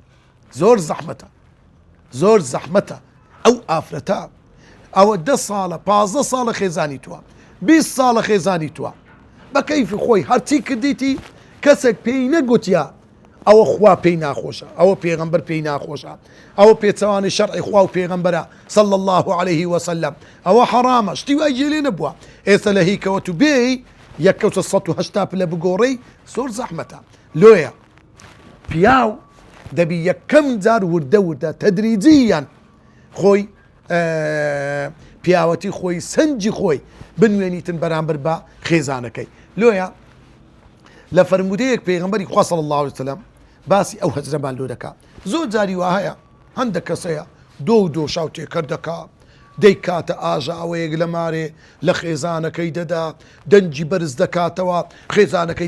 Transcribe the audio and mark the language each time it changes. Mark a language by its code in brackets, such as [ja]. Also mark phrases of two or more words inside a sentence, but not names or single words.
[ckb] زۆر زەحمەتە ئەو ئافرەتە ئەوە 10 ساڵە 15 ساڵە خێزانی تووە 20 ساڵە خێزانی تووە بە کەیفی خۆی هەرچی کردیتی کەسێک پێی نەگوتیا ئەوە خوا پێی ناخۆشە ئەوە پێغەمبەر پێی ناخۆشە ئەوە پێچەوانی شەرعی خوا و پێغەمبەرە [ar] صلى الله عليه وسلم [ckb] ئەوە حرامە شتی وای جێ لێ نەبووە ئێستا لە هیکەوە تو بێی یەککەوتە 180 پلە بگۆڕی زۆر زەحمەتە لۆیە پیاو دەبی یەکەم جار وردە تەدریجیان خۆی پیاوەتی خۆی سنجی خۆی بنوێنیتن بەرامبەر بە خێزانەکەی لۆیە لە فەرمودەیەک پێغەمبەری خوا [ar] صلی الله عليه وسلم [ckb] باسی ئەو هەجرەمان لۆ دەکا زۆر جاری وا هەیە هەندێک کەسەیە دۆ شاو تێکەر دەکا دەیکاتە ئاژاوەیەک لە مارێ لە خێزانەکەی دەدا دەنجی بەرز دەکاتەوە خێزانەکەی